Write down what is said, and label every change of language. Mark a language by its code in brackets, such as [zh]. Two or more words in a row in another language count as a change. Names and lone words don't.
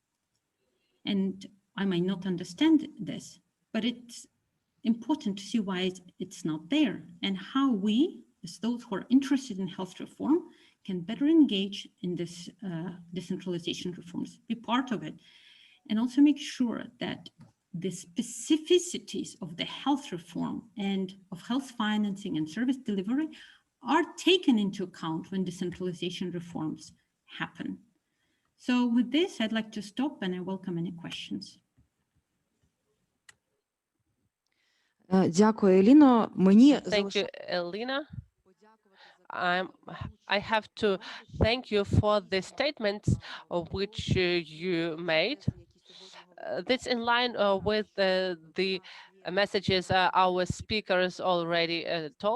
[en] And I might not understand this, but it's important to see why it's not there and how we, as those who are interested in health reform, can better engage in this decentralization reforms, be part of it, and also make sure that the specificities of the health reform and of health financing and service delivery are taken into account when decentralization reforms happen. So with this, I'd like to stop and I welcome any questions. [uk] Дякую, Еліно. Мені [en] Thank you, Elina. I have to thank you for the statements which you made. That's in line with the messages our speakers already told.